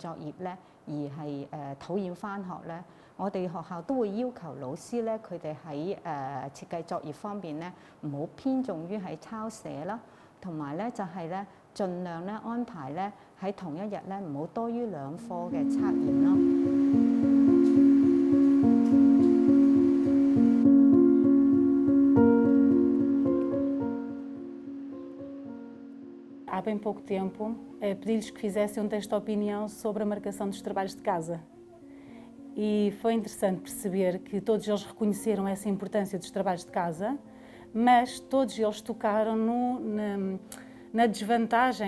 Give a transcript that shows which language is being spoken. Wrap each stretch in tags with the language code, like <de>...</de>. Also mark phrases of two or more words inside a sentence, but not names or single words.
<yue>作業咧而係討厭返學咧，我哋學校都會要求老師咧，佢哋喺設計作業方面咧，唔好偏重於喺抄寫啦，同埋咧就係咧盡量咧安排咧喺同一日咧唔好多於2科嘅測驗咯。</yue> <pt>Há bem pouco tempo, pedi-lhes que fizessem um texto de opinião sobre a marcação dos trabalhos de casa. E foi interessante perceber que todos eles reconheceram essa importância dos trabalhos de casa, mas todos eles tocaram na desvantagem.</pt>